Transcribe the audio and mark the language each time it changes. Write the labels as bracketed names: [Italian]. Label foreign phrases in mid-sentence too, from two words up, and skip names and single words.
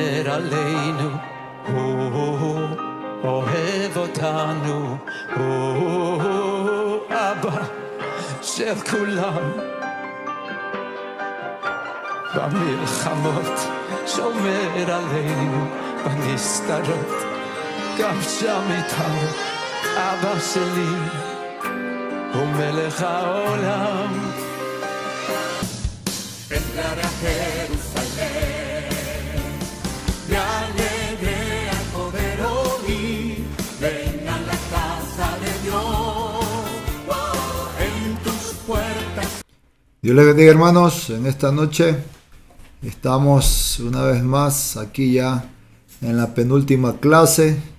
[Hebrew] עלינו, אוהב אותנו, אבא של כולם. במלחמות שומר עלינו, בנסתרות גם שם איתנו. אבא שלי הוא מלך העולם. [Spanish] Entrar a Jerusalén, me alegré al poder oír, ven a la casa de Dios, en tus puertas. Dios les bendiga, hermanos. En esta noche estamos una vez más aquí ya en la penúltima clase.